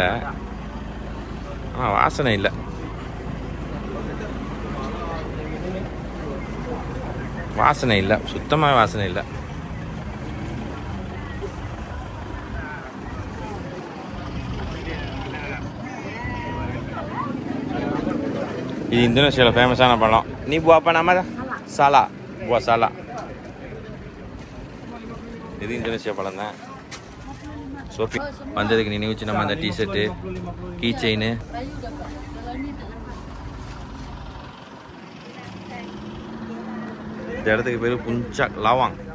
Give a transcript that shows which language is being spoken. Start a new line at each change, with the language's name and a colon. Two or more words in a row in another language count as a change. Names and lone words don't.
Tamil: ஆனால் வாசனை இல்லை. சுத்தமாக வாசனை இல்லை. இது இந்தோனேஷியாவில் ஃபேமஸான பழம்.
Indonesian: நீ buah nama salah. Buah salah.
Tamil: இது இந்தோனேஷியா பழம் தான். சோஃபி வந்ததுக்கு நினைவுச்சு நம்ம அந்த டிஷர்ட்டு,
English: key chain.
Tamil: இந்த இடத்துக்கு பேர் புncak Lawang.